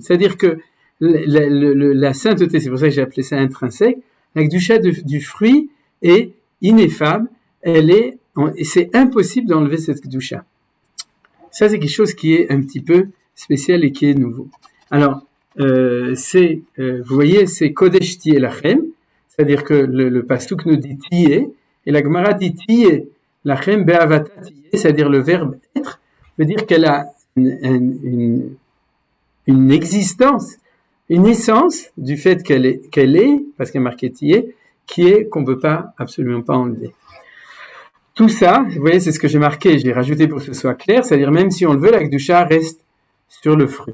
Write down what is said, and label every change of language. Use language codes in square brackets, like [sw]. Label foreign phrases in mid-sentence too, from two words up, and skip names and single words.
[fr] C'est-à-dire que la sainteté, c'est pour ça que j'ai appelé ça intrinsèque, la Kedusha du fruit est ineffable, c'est impossible d'enlever cette Kedusha. Ça, c'est quelque chose qui est un petit peu spécial et qui est nouveau. Alors, vous voyez, c'est [he] קודש תהיה לכם, [fr] c'est-à-dire que le pasuk nous dit tiye, et la Gemara dit tiye, [he] לכם בהוויתה תהיה, [fr] c'est-à-dire le verbe être, veut dire qu'elle a une existence, une essence du fait qu'elle est, parce qu'elle est marquée tiye, qui est qu'on ne peut pas, absolument pas enlever. Tout ça, vous voyez, c'est ce que j'ai marqué, je l'ai rajouté pour que ce soit clair, c'est-à-dire même si on le veut, la Kedusha reste sur le fruit.